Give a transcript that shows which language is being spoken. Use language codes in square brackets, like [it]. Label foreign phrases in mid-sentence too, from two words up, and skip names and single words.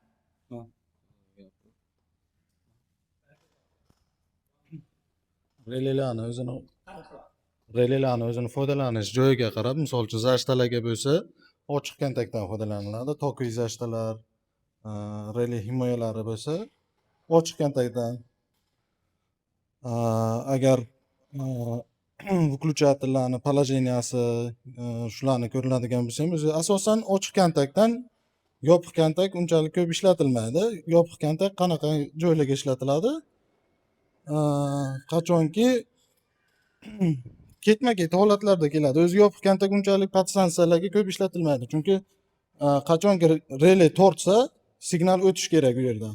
[uz] Relaylarni o'zini foydalanish joyiga qarab, misol uchun zashtalarga bo'lsa, ochiq kontaktdan foydalaniladi. Toki zashtalar, relay himoyalari bo'lsa, ochiq kontaktdan. Agar [ru] выключательlarni положенияsi [uz] shularni ko'riladigan bo'lsa ham, o'zi asosan ochiq kontaktdan yopiq kontakt unchalik ko'p ishlatilmaydi. Yopiq kontakt qanaqa joylarga ishlatiladi? Qachonki ketma-ket holatlarda keladi. O'zi yopiq kontakt unchalik podstansiyalarga ko'p ishlatilmaydi. Chunki qachonki relay tortsa, signal o'tish kerak u yerdan.